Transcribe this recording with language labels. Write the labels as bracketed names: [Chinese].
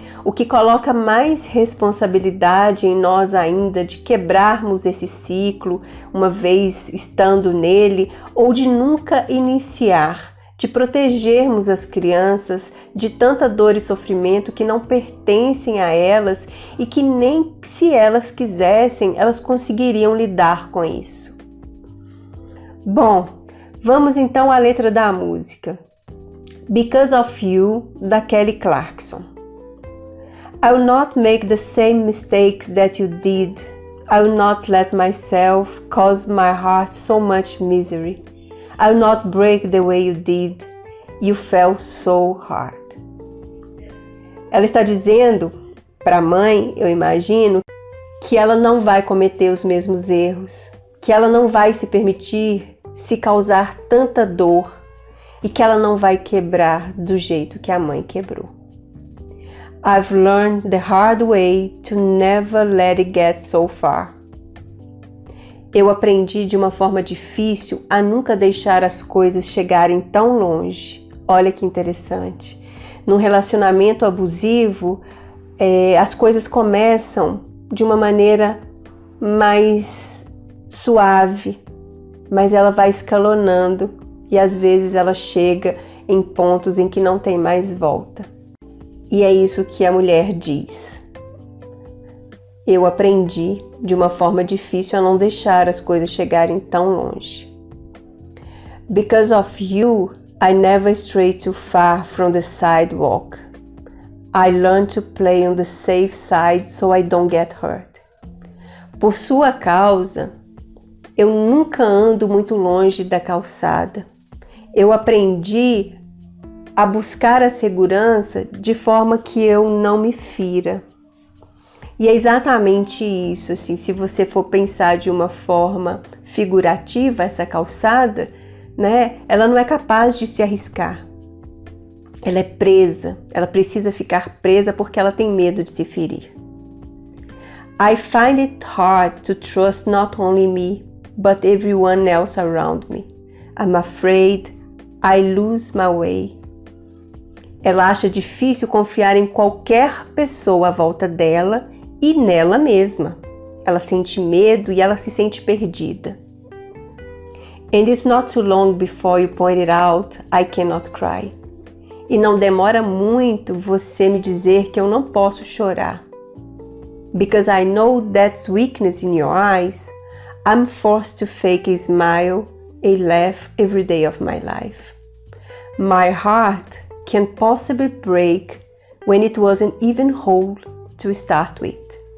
[Portuguese] o que coloca mais responsabilidade em nós ainda de quebrarmos esse ciclo uma vez estando nele ou de nunca iniciar, de protegermos as crianças de tanta dor e sofrimento que não pertencem a elas e que nem se elas quisessem, elas conseguiriam lidar com isso. Bom, vamos então à letra da música. Because of You, da Kelly Clarkson. [English] I will not make the same mistakes that you did. I will not let myself cause my heart so much misery. I will not break the way you did. You fell so hard. [Portuguese] Ela está dizendo para a mãe, eu imagino, que ela não vai cometer os mesmos erros, que ela não vai se permitir se causar tanta dor e que ela não vai quebrar do jeito que a mãe quebrou. [English] I've learned the hard way to never let it get so far. [Portuguese] Eu aprendi de uma forma difícil a nunca deixar as coisas chegarem tão longe. Olha que interessante. Num relacionamento abusivo, as coisas começam de uma maneira mais suave, mas ela vai escalonando e às vezes ela chega em pontos em que não tem mais volta. E é isso que a mulher diz. Eu aprendi de uma forma difícil a não deixar as coisas chegarem tão longe. [English] Because of you, I never stray too far from the sidewalk. I learned to play on the safe side so I don't get hurt. [Portuguese] Por sua causa, eu nunca ando muito longe da calçada. Eu aprendi a buscar a segurança de forma que eu não me fira. E é exatamente isso, assim, se você for pensar de uma forma figurativa, essa calçada, né, ela não é capaz de se arriscar. Ela é presa, ela precisa ficar presa porque ela tem medo de se ferir. [English] I find it hard to trust not only me, but everyone else around me. I'm afraid I lose my way. [Portuguese] Ela acha difícil confiar em qualquer pessoa à volta dela e nela mesma. Ela sente medo e ela se sente perdida. [English] And it's not too long before you point it out, I cannot cry. [Portuguese] E não demora muito você me dizer que eu não posso chorar. [English] Because I know that's weakness in your eyes, I'm forced to fake a smile, a laugh every day of my life. My heart can't possibly break when it wasn't even whole to start with.